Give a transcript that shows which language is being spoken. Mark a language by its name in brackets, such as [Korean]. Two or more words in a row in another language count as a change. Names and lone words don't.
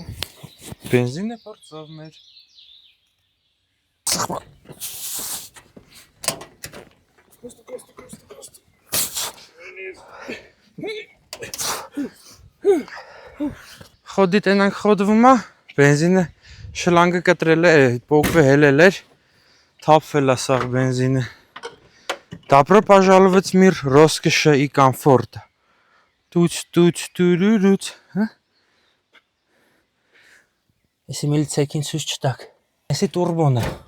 [Armenian] Բենզինը բրծով մեր։ Խոդի տենանք խոդվում է, բենզինը շլանգը կտրել է, պոկվը հելել էր, թափվել է սաղ բենզինը։ [Russian] Добро пожаловать в мир роскоши и комфорта. Туц-туц-турурուց, [Armenian] հա։ Էսի միլիցեքին ցույց չտակ։ Էսի տուրբոն է։